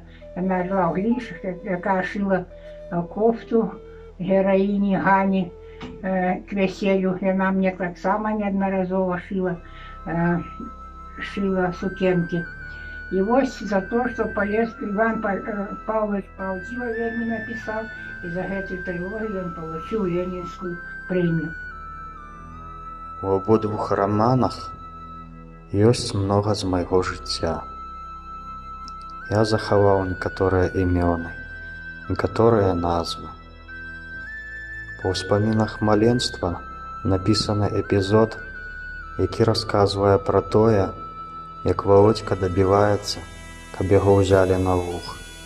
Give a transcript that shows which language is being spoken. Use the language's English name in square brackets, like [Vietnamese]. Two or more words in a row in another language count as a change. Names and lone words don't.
[Russian] Она жила в [Ukrainian] Глішах, яка шила кофту героїні Гані [Russian] к веселью. Она мне [Ukrainian] так само неодноразово шила сукенки. [Russian] И вот за то, что Иван Павлович правдиво вельми написал, и за эту трилогию он получил Ленинскую премию. [Belarusian] У абодвух романах ёсць многа з майго жыцця. Я захаваў некаторыя імёны, некаторыя назвы. Па ўспамінах маленства напісаны эпізод, які расказвае пра тое, як Володька добіваецца, каб яго ўзялі на вух.